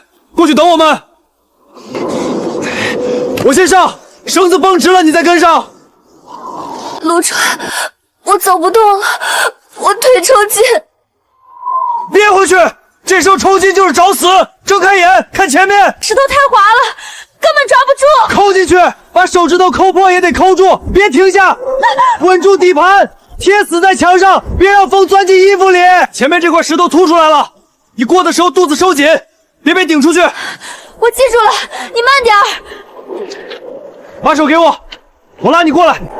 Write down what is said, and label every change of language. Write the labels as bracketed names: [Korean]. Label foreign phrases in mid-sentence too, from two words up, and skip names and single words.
[Chinese] 過去等我們，我先上，繩子繃直了，你再跟上。陸川，我走不動了，我腿抽筋。憋回去，這時候抽筋就是找死。睜開眼，看前面，石頭太滑了，根本抓不住。扣進去，把手指頭摳破也得摳住，別停下，穩住底盤，貼死在牆上，別讓風鑽進衣服裡。前面這塊石頭凸出來了，你過的時候肚子收緊。別被頂出去！我記住了，你慢點兒。把手給我，我拉你過来。